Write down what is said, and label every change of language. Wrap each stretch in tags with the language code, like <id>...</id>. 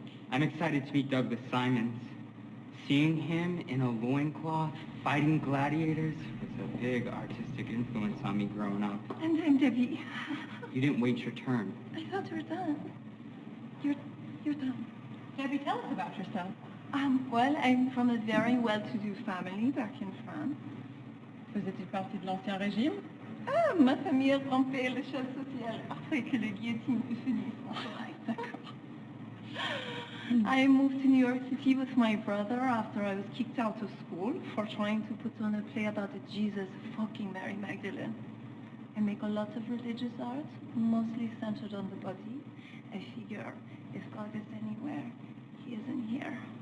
<en>I'm excited to meet Douglas Simons. Seeing him in a loincloth fighting gladiators was a big artistic influence on me growing up. And I'm Debbie. You didn't wait your turn. I thought you were done. You're done. Debbie, tell us about yourself. Well, I'm from a very well-to-do family back in France.</en> <fr>Faisais-tu partie de l'Ancien Régime? Ah, ma famille a rampé l'échelle sociale après que la guillotine fut finie. D'accord.</fr> <en>I moved to New York City with my brother after I was kicked out of school for trying to put on a play about the Jesus fucking Mary Magdalene. I make a lot of religious art, mostly centered on the body. I figure if God is anywhere, he isn't here.</en>